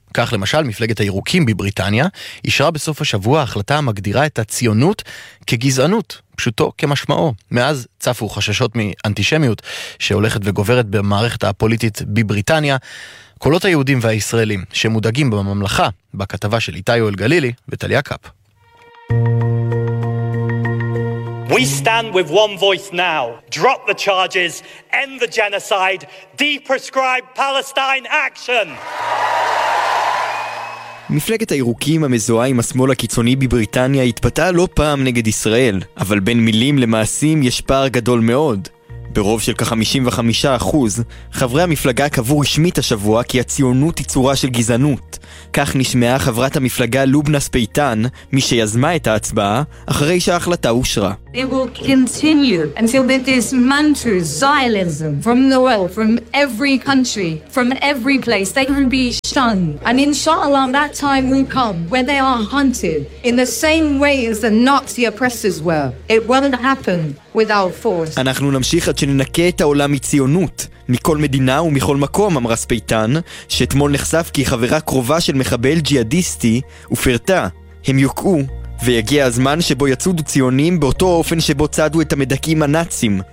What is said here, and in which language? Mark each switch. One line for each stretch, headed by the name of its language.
Hebrew: כך למשל מפלגת הירוקים בבריטניה אישרה בסוף השבוע החלטה המגדירה את הציונות כגזענות, פשוטו כמשמעו. מאז צפו חששות מאנטישמיות שהולכת וגוברת במערכת הפוליטית בבריטניה. קולות היהודים והישראלים שמודאגים בממלכה, בכתבה של איתי יואל גלילי וטליה קאפ.
English: We stand with one voice now. Drop the charges, end the genocide, deprescribe Palestine action.
Hebrew: מפלגת הירוקים המזוהה עם השמאל הקיצוני בבריטניה התפתה לא פעם נגד ישראל, אבל בין מילים למעשים יש פער גדול מאוד. ברוב של כ-55% חברי המפלגה קבעו רשמית השבוע כי הציונות היא צורה של גזענות. כך נשמעה חברת המפלגה לובנס פייטן, מי שיזמה את ההצבעה, אחרי שההחלטה אושרה.
English: They will continue until that this mantra, Zionism, from the world, from every country, from every place, they can be shunned. And inshallah, that time will come when they are hunted in the same way as the Nazi oppressors were. It won't happen without force.
Hebrew: אנחנו נמשיך עד שננקה את העולם מציונות. מכל מדינה ומכל מקום, אמרה ספייטן, שאתמול נחשף כי חברה קרובה של מחבל ג'יהאדיסטי ופרטה. הם יוקעו, ויגיע הזמן שבו יצודו ציונים באותו אופן שבו צדו את המדכאים הנאצים.